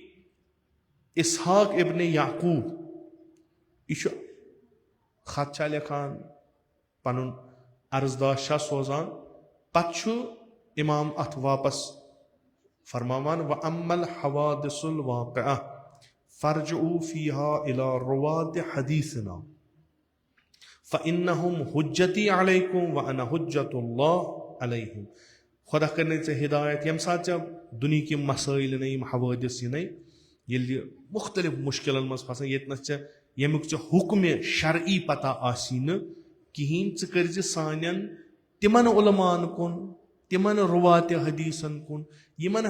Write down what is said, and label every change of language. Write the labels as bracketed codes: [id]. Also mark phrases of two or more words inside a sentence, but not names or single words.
[ks] اسحاق ابنِ یعقوٗب یہِ چھُ خط چھا لیکھان پنُن عرضداش چھا سوزان پتہٕ چھُ امام اتھ واپس فرماوان [ar] وَأَمَّا الْحَوَادِثُ الْوَاقِعَةُ فَارْجِعُوا فِيهَا إِلَىٰ رُوَاةِ حَدِيثِنَا فَإِنَّهُمْ حُجَّتِي عَلَيْكُمْ وَأَنَا حُجَّةُ اللَّهِ [ks] عَلَيْهِمْ خۄدا کٔرنَے ژےٚ ہِدایت ییٚمہِ ساتہٕ ژےٚ دُنہِکۍ یِم مسٲیِل یِنَے یِم حوٲدِث یِنَے ییٚلہِ مُختٔلِف مُشکِلن منٛز پھسان ییٚتہِ نَس ژےٚ ییٚمیُک ژےٚ حُکمہِ شرعی پتہ آسی نہٕ کِہیٖنۍ ژٕ کٔرزِ سانٮ۪ن تِمن علماءن کُن تِمن رُواتِ حدیٖثن کُن یِمن